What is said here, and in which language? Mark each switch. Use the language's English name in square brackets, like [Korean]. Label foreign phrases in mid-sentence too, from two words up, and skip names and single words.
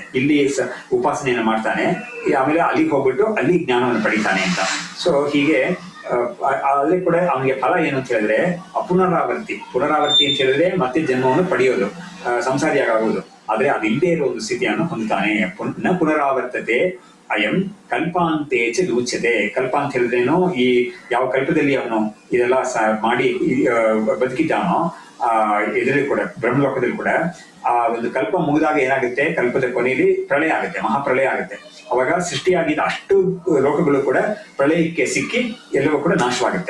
[Kannada] ಇಲ್ಲಿ ಉಪಾಸನೆಯನ್ನು ಮಾಡ್ತಾನೆ, ಆಮೇಲೆ ಅಲ್ಲಿಗೆ ಹೋಗ್ಬಿಟ್ಟು ಅಲ್ಲಿ ಜ್ಞಾನವನ್ನು ಪಡಿತಾನೆ ಅಂತ. ಸೊ ಹೀಗೆ ಅಲ್ಲಿ ಕೂಡ ಅವನಿಗೆ ಫಲ ಏನು ಅಂತ ಹೇಳಿದ್ರೆ ಪುನರಾವರ್ತಿ ಅಂತ ಹೇಳಿದ್ರೆ ಮತ್ತೆ ಜನ್ಮವನ್ನು ಪಡೆಯೋದು, ಸಂಸಾರಿಯಾಗುವುದು. ಆದ್ರೆ ಅದಿಲ್ಲದೆ ಇರೋ ಒಂದು ಸ್ಥಿತಿಯನ್ನು ಹೊಂದುತ್ತಾನೆ. [Sanskrit] ನ ಪುನರಾವರ್ತತೆ ಅಯಂ ಕಲ್ಪಾಂತೆ ಚ ವಿಮುಚ್ಯತೆ. [Kannada] ಕಲ್ಪ ಅಂತ ಹೇಳಿದ್ರೇನು? ಈ ಯಾವ ಕಲ್ಪದಲ್ಲಿ ಅವನು ಇದೆಲ್ಲ ಮಾಡಿ ಬದುಕಿದ್ದಾನೋ ಇದರಲ್ಲಿ ಕೂಡ ಬ್ರಹ್ಮಲೋಕದಲ್ಲಿ ಕೂಡ ಆ ಒಂದು ಕಲ್ಪ ಮುಗಿದಾಗ ಏನಾಗುತ್ತೆ? ಕಲ್ಪದ ಕೊನೆಯಲ್ಲಿ ಪ್ರಳಯ ಆಗುತ್ತೆ, ಮಹಾಪ್ರಳಯ ಆಗುತ್ತೆ. ಅವಾಗ ಸೃಷ್ಟಿಯಾಗಿದ್ದ ಅಷ್ಟು ಲೋಕಗಳು ಕೂಡ ಪ್ರಳಯಕ್ಕೆ ಸಿಕ್ಕಿ ಎಲ್ಲವೂ ಕೂಡ ನಾಶವಾಗುತ್ತೆ.